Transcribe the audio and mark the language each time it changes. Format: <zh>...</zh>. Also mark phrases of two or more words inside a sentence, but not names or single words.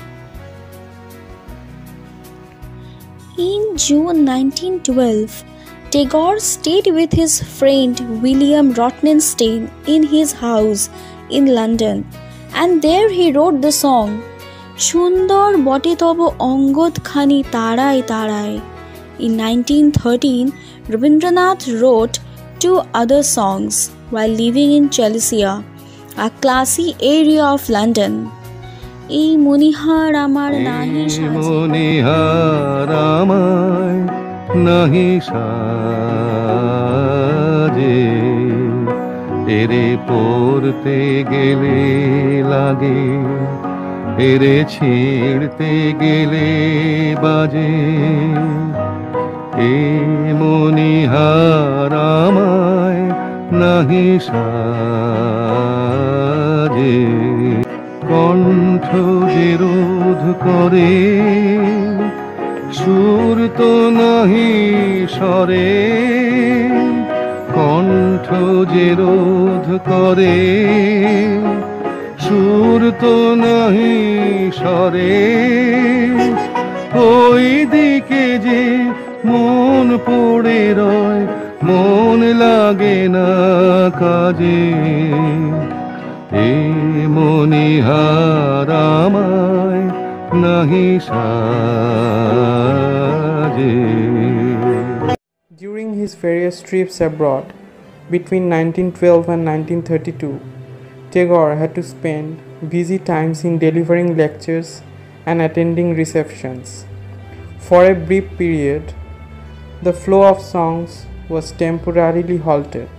<en>In June 1912, Tagore stayed with his friend William Rothenstein in his house in London, and there he wrote the song Shundor Bote Tobo Ongod Khani Tarai Tarai. In 1913, Rabindranath wrote 2 other songs while living in Chelsea, a classy area of London.</en> <bn>এ মণিহার আমার নাহি সাজে এরে পরতে গেলে লাগে এরে ছিঁড়তে গেলে বাজে এ মণিহার আমার নাহি সাজে কণ্ঠ যে রোধ করে সুর তো নাহি স্বরে কণ্ঠ যে রোধ করে সুর তো নাহি স্বরে ওই দিকে যে মন পড়ে রয় মন লাগে না কাজে এ মনিহার আমায় নাহি সাজে।</bn> <en>During his various trips abroad between 1912 and 1932, Tagore had to spend busy times in delivering lectures and attending receptions. For a brief period, the flow of songs was temporarily halted.</en>